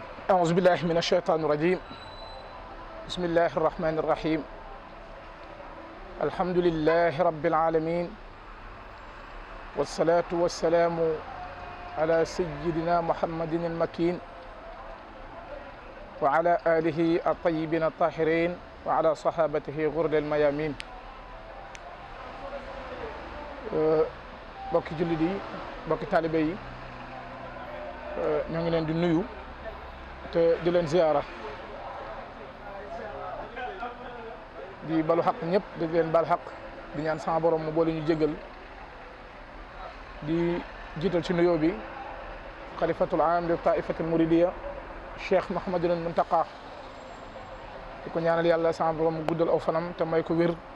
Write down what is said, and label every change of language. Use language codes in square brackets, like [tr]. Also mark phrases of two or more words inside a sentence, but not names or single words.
[ar] أعوذ بالله من الشيطان الرجيم بسم الله الرحمن الرحيم الحمد لله رب العالمين والصلاة والسلام على سيدنا محمد المكين وعلى آله الطيبين الطاهرين وعلى صحابته غر الميامين [wo] bokki jullit yi bokki taalibe yi ñoo ngi leen di nuyu te di leen ziyaara di balu xaq ñëpp di leen bal xaq di ñaan sama borom mu boole ñu jégal di jiital ci nuyoo bi [ar] خليفة العام ل طائفة المريدية [wo] Cheikh Mouhamadul Muntaqa di ko ñaanal yàlla sama borom mu guddal aw fanam te may ko wér